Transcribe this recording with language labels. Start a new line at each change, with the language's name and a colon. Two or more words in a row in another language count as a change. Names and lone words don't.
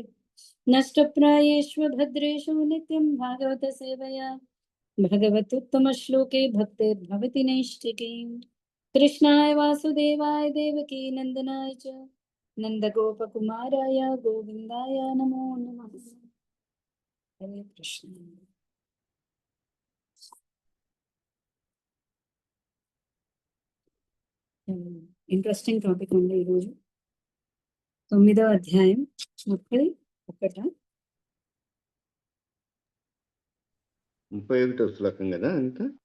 Sanskrit: नष्टप्रायेषु भद्रेषु नित्यं भागवत सेवया भगवतुत्तमश्लोके भक्तिर्भवति नैष्ठिकी। कृष्णाय वासुदेवाय देवकी नंदनाय च नंदगोपकुमाराय गोविंदाय नमो नमः। हरे कृष्ण।
English: interesting topic
Telugu: ఉంది ఈరోజు 9వ అధ్యాయం 31 31వ శ్లోకం కదా అంత